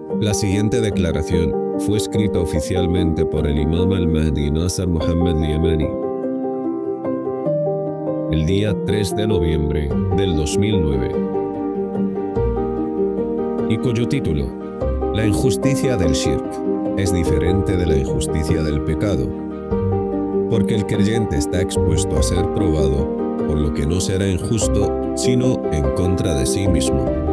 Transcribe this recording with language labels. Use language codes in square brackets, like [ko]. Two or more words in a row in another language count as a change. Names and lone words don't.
[es] La siguiente declaración fue escrita oficialmente por el Imam al-Mahdi Nasr Muhammad al-Yamani el día 3 de noviembre del 2009 y cuyo título: La injusticia del shirk es diferente de la injusticia del pecado, porque el creyente está expuesto a ser probado, por lo que no será injusto, sino en contra de sí mismo.